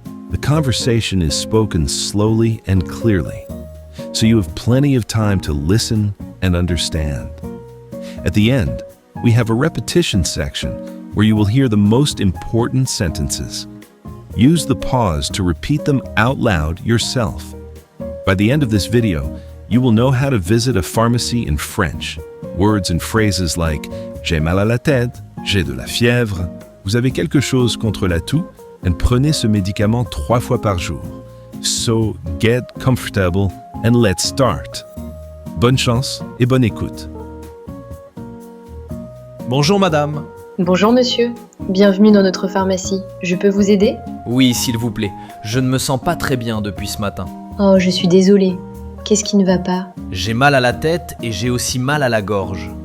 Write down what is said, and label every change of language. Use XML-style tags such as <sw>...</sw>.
<en>The conversation is spoken slowly and clearly, so you have plenty of time to listen and understand. At the end, we have a repetition section where you will hear the most important sentences. Use the pause to repeat them out loud yourself. By the end of this video, you will know how to visit a pharmacy in French. Words and phrases like</en> <fr>j'ai mal à la tête, j'ai de la fièvre, vous avez quelque chose contre la toux,</fr> <en>and</en> <fr>prenez ce médicament 3 fois par jour.</fr> <en>So get comfortable and let's start.</en> <fr>Bonne chance et bonne écoute. Bonjour madame. Bonjour monsieur, bienvenue dans notre pharmacie. Je peux vous aider? Oui, s'il vous plaît. Je ne me sens pas très bien depuis ce matin. Oh, je suis désolée. Qu'est-ce qui ne va pas? J'ai mal à la tête et j'ai aussi mal à la gorge.</fr>